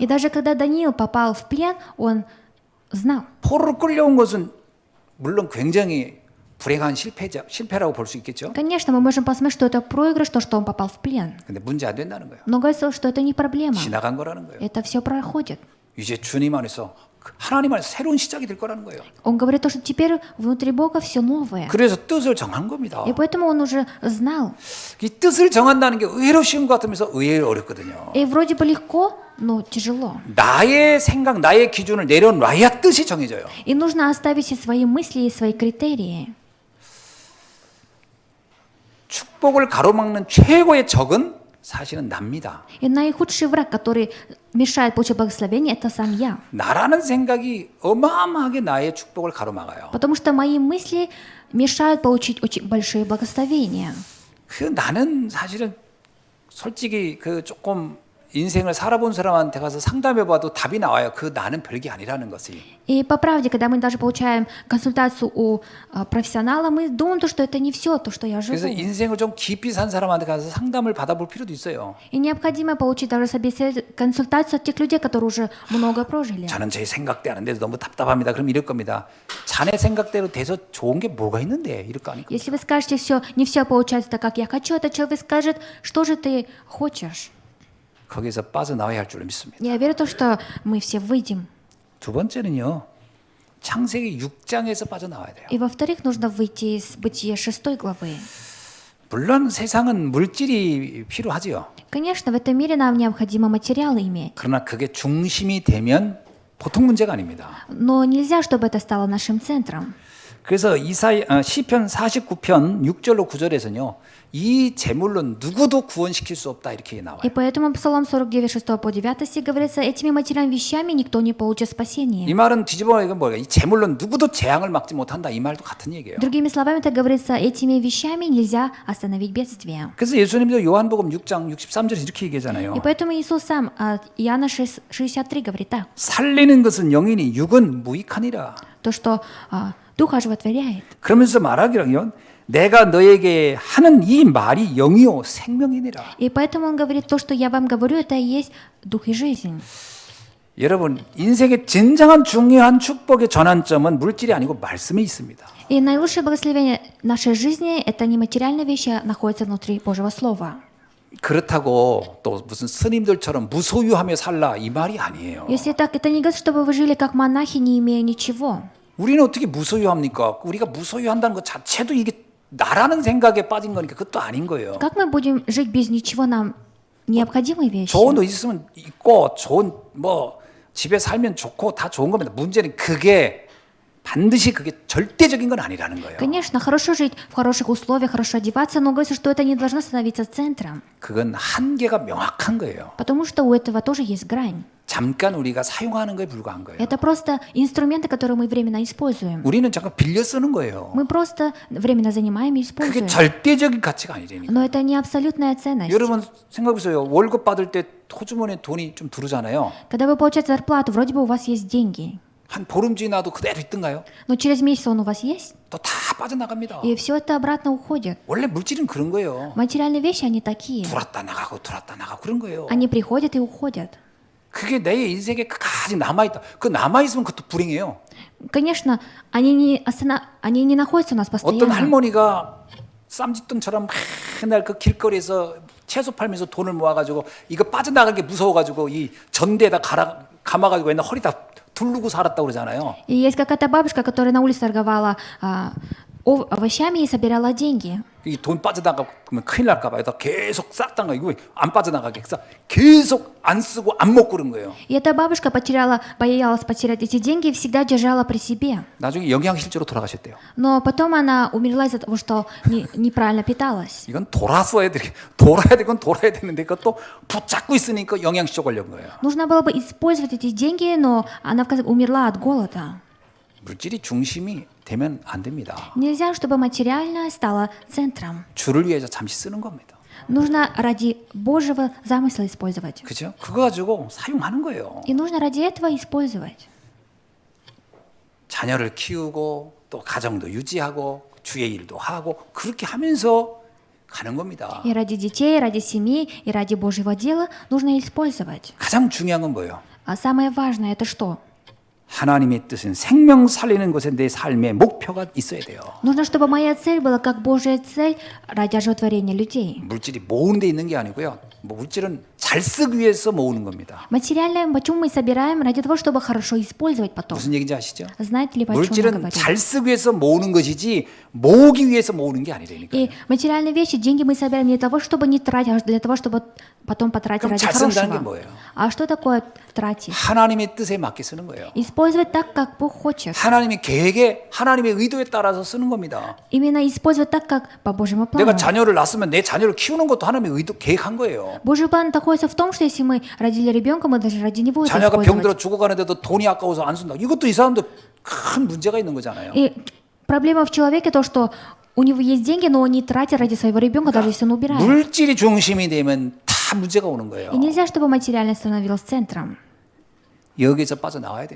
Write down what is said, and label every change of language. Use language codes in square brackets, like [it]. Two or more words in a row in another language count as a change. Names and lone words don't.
[ru] И даже когда Даниил попал в плен, он знал. [ko] 포로로 끌려온 것은 물론 굉장히 불행한 실패라고 볼 수 있겠죠. [ru] Конечно, мы можем посмотреть, что это проигрыш, то, что он попал в плен. [ko] 근데 문제 안 된다는 거예요. [ru] Но говорится, что это не проблема. [ko] 지나간 거라는 거예요. [ru] Это все проходит. [ko] 이제 주님 안에서 하나님 안에서 새로운 시작이 될 거라는 거예요. [ru] Он говорит то, что теперь внутри Бога все новое. [ko] 그래서 뜻을 정한 겁니다. [ru] И поэтому он уже знал. [ko] 이 뜻을 정한다는 게 의외로 쉬운 것 같으면서 의외로 어렵거든요. [ru] И вроде бы легко, но тяжело. [ko] 나의 생각, 나의 기준을 내려놔야 뜻이 정해져요. [ru] И нужно оставить все свои мысли и свои критерии. [ko] 축복을 가로막는 최고의 적은 사실은 납니다. [ru] И наихудший враг, который мешает получить благословение, это сам я. [ko] 나라는 생각이 어마어마하게 나의 축복을 가로막아요. [ru] Потому что мои мысли мешают получить очень большие благословения. [ko] 그 나는 사실은 솔직히 그 조금 인생을 살아본 사람한테 가서 상담해봐도 답이 나와요. 그 나는 별게 아니라는 것이. [ru] И по правде, когда мы даже получаем консультацию у профессионала, мы думаем, что это не все то, что я живу. [ko] 그래서 인생을 좀 깊이 산 사람한테 가서 상담을 받아볼 필요도 있어요. [ru] И необходимо получить даже консультацию от тех людей, которые уже много прожили. [ko] 저는 제 생각대로 안 돼서 너무 답답합니다. 그럼 이럴 겁니다. 자네 생각대로 돼서 좋은 게 뭐가 있는데 이럴 거 아닙니까? [ru] Если вы скажете, не все получается так, как я хочу, этот человек скажет, что же ты хочешь. [ko] 거기서 빠져나와야 할 줄로 믿습니다. [ru] Я верю в то, что мы все выйдем. [ko] 두 번째는요. 창세기 6장에서 빠져나와야 돼요. [ru] И во-вторых, нужно выйти из Бытия 6 главы. [ko] 물론 세상은 물질이 필요하지요. [ru] Конечно, в этом мире нам необходимо материалы иметь. [ko] 그러나 그게 중심이 되면 보통 문제가 아닙니다. [ru] Но нельзя, чтобы это стало нашим центром. [ko] 그래서 시편 49편 6절로 9절에서는요. 이 재물로 누구도 구원시킬 수 없다 이렇게 나와요. [ru] И поэтому Псалом 49, 6 по 9 стих говорится, этими материальными вещами никто не получит спасения. [ko] 이 말은 뒤집어 이건 뭐예요? 이 재물로 누구도 재앙을 막지 못한다 이 말도 같은 얘기예요. [ru] Другими словами, это говорится, этими вещами нельзя остановить бедствие. [ko] 그래서 예수님도 요한복음 6장 63절에 이렇게 얘기하잖아요. [ru] И поэтому Иисус сам от Иоанна 6:63 говорит так, [ko] 살리는 것은 영이니 육은 무익하니라. [ru] то, что Дух оживотворяет. [ko] 그러면서 말하기로요. 내가 너에게 하는 이 말이 영이요 생명이니라. [ru] И поэтому он говорит, то, что я вам говорю, это и есть Дух и жизнь. [ko] 여러분 인생의 진정한 중요한 축복의 전환점은 물질이 아니고 말씀에 있습니다. [ru] И наилучшее благословение нашей жизни – это не материальные вещи, а находятся внутри Божьего Слова. [ko] 그렇다고 또 무슨 스님들처럼 무소유하며 살라 이 말이 아니에요. [ru] Если так, это не говорит, чтобы вы жили как монахи, не имея ничего. [ko] 우리는 어떻게 무소유합니까? 우리가 무소유한다는 것 자체도 이게 나라는 생각에 빠진 거니까 그것도 아닌 거예요. [ru] Как мы будем жить без ничего? Нам необходимые вещи. [ko] 좋은 옷 있으면 있고 좋은 뭐 집에 살면 좋고 다 좋은 겁니다. 문제는 그게 반드시 그게 절대적인 건 아니라는 거예요. [ru] Конечно, хорошо жить в хороших условиях, хорошо одеваться, но говорится, что это не должно становиться центром. [ko] 그건 한계가 명확한 거예요. [ru] Потому что у этого тоже есть грань. [ko] 잠깐 우리가 사용하는 거에 불과한 거예요. [ru] Это просто инструменты, которые мы временно используем. [ko] 우리는 잠깐 빌려 쓰는 거예요. [ru] Мы просто временно занимаем и [ko] 그게 [ru] используем. [ko] 절대적인 가치가 아니라니까. [ru] Но это не абсолютная ценность. [ko] 여러분 생각해보세요. 월급 받을 때 호주머니에 돈이 좀 들어오잖아요. [ru] Когда вы получаете зарплату, вроде бы у вас есть деньги. [ko] 한 보름 지나도 그대로 있던가요? [ru] Но через месяц он у вас есть, [ko] 또 다 빠져나갑니다. [ru] и все это обратно уходит. [ko] 원래 물질은 그런 거예요. [ru] Материальные вещи, они такие. [ko] 들어왔다 나가고 들어왔다 나가고 그런 거예요. [ru] Они приходят и уходят. [ko] 그게 내 인생에 끝까지 남아있다. 그 남아있으면 그것도 불행해요. [ru] Конечно, они не находятся у нас [ko] 어떤 [ru] постоянно. [ko] 할머니가 쌈짓돈처럼 맨날 그 길거리에서 채소 팔면서 돈을 모아가지고 이거 빠져나가는 게 무서워가지고 이 전대에다 감아가지고 옛날 허리 다 두르고 살았다고 그러잖아요. [ru] И есть какая-то бабушка, которая на улице торговала овощами и собирала деньги. [ko] 이 돈 빠져나가면 큰일 날까 봐요. 계속 싹다가 이거 안 빠져나가게 계속 안 쓰고 안 먹고 그런 거예요. [ru] И эта бабушка боялась потерять эти деньги и всегда держала при себе. [ko] 나중에 영양실조로 돌아가셨대요. [ru] Но потом она умерла из-за того, что неправильно питалась. [ko] 이건 돌아야 되는데 그것도 붙잡고 있으니까 영양실조 걸린 거예요. [ru] Нужно было бы использовать эти деньги, но она умерла от голода. [ko] 물질이 중심이 되면 안 됩니다. [ru] Нельзя, чтобы материальное стало центром. [ko] 주를 위해서 잠시 쓰는 겁니다. [ru] Нужно ради Божьего замысла использовать. [ko] 그죠? 그거 가지고 사용하는 거예요. [ru] И нужно ради этого использовать. [ko] 자녀를 키우고 또 가정도 유지하고 주의 일도 하고 그렇게 하면서 가는 겁니다. [ru] И ради детей, и ради семьи, и ради Божьего дела нужно использовать. [ko] 가장 중요한 건 뭐예요? [ru] А самое важное это что? [ko] 하나님의 뜻은 생명 살리는 것에 내 삶의 목표가 있어야 돼요. [ru] Нужно, чтобы моя цель была как Божья цель ради оживотворения людей. [ko] 물질이 모으는 데 있는 게 아니고요. 물질은 잘 쓰기 위해서 모으는 겁니다. [ru] Материальное, почему мы собираем? Ради того, чтобы хорошо использовать потом. [ko] 무슨 얘기인지 아시죠? [ru] Знаете ли вы, о чем я [ko] 물질은 [ru] говорю? [ko] 잘 쓰기 위해서 모으는 것이지 모으기 위해서 모으는 게 아니라니까요. [ru] И материальные вещи, деньги мы собираем не для того, чтобы не тратить, а для того, чтобы потом потратить [ko] 그럼 [ru] ради [ko] 잘 쓴다는 게 [ru] хорошего. [ko] 뭐예요? [ru] А что такое тратить? [ko] 하나님의 뜻에 맞게 쓰는 거예요. [ru] Использовать так, как Бог хочет. [ko] 하나님의 계획에 하나님의 의도에 따라서 쓰는 겁니다. [ru] Именно использовать так, как по Божьему плану. [ko] 내가 자녀를 낳았으면 내 자녀를 키우는 것도 하나님의 의도 계획한 거예요. [ru] Божий план находится в том, что если мы родили ребенка, мы даже ради него это [ko] 자녀가 병들어 [ru] использовать. [ko] 죽어가는데도 돈이 아까워서 안 쓴다. 이것도 이 사람도 큰 문제가 있는 거잖아요. [ru] И проблема в человеке то, что у него есть деньги, но он не тратит ради своего ребенка, даже если он убирает. [ko] 물질이 중심이 되면 다 문제가 오는 거예요. [ru] И нельзя, чтобы материально становилось центром. [ko] 여기에서 빠져나와야 됩니다.